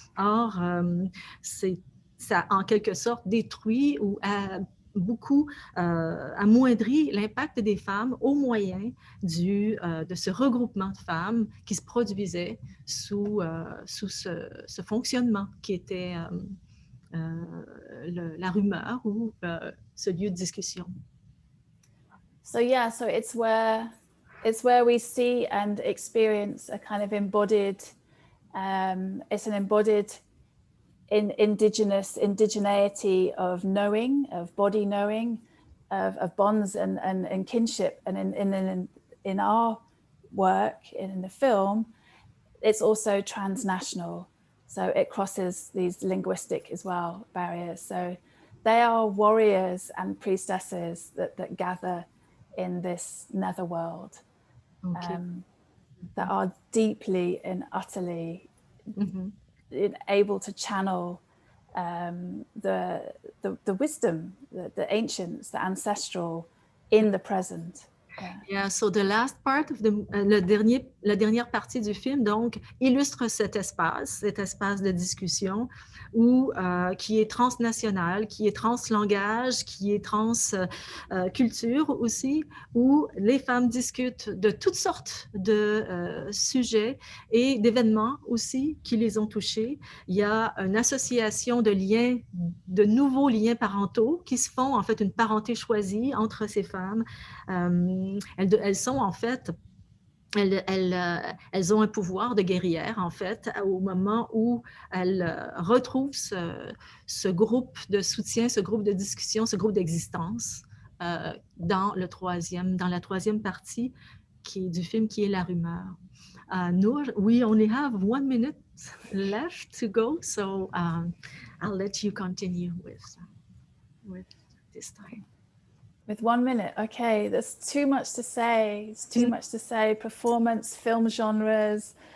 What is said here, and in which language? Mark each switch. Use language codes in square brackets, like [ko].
[fr] Or, ça a en quelque sorte détruit ou beaucoup amoindri l'impact des femmes au moyen de ce regroupement de femmes qui se produisait sous ce fonctionnement qui était la rumeur ou ce lieu de discussion. [en] So yeah, so it's where we see and experience a kind of embodied, it's an embodied indigeneity of knowing, of body knowing, of bonds and kinship. And in our work, in the film, it's also transnational. So it crosses these linguistic as well barriers. So they are warriors and priestesses that gather in this netherworld, Okay. that are deeply and utterly able to channel the wisdom, the ancients, the ancestral in the present. Yeah, so the last part of [fr] la dernière partie du film, donc, illustre cet espace de discussion qui est transnational, qui est translangage, qui est transculture aussi, où les femmes discutent de toutes sortes de sujets et d'événements aussi qui les ont touchés. Il y a une association de liens, de nouveaux liens parentaux qui se font, en fait, une parenté choisie entre ces femmes. Elles sont en fait, elles ont un pouvoir de guerrière en fait au moment où elles retrouvent ce groupe de soutien, ce groupe de discussion, ce groupe d'existence dans la troisième partie du film qui est la rumeur. [en] Noor, we only have 1 minute left to go, so I'll let you continue with this time. With 1 minute, okay, there's too much to say. It's too much to say. Performance, film genres,